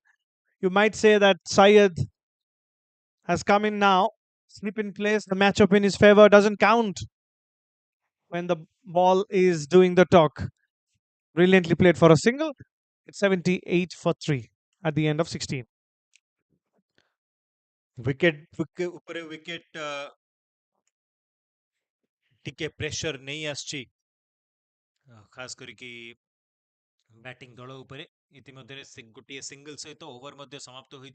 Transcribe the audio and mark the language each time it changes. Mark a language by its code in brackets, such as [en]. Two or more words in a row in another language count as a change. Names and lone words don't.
[en] You might say that Sahid has come in now, slip in place, the matchup in his favor doesn't count when the ball is doing the talk. Brilliantly played for a single. It's 78 for 3 at the end of 16. [or] ଉପରେ ୱିକେଟ୍ ଟିକେ ପ୍ରେସର ନେଇ ଆସିଛି, ଖାସ କରିକି ବ୍ୟାଟିଂ ଦଳ ଉପରେ। ଇତିମଧ୍ୟରେ ଗୋଟିଏ ସିଙ୍ଗଲ ସହିତ ଓଭର ମଧ୍ୟ ସମାପ୍ତ ହୋଇଛି।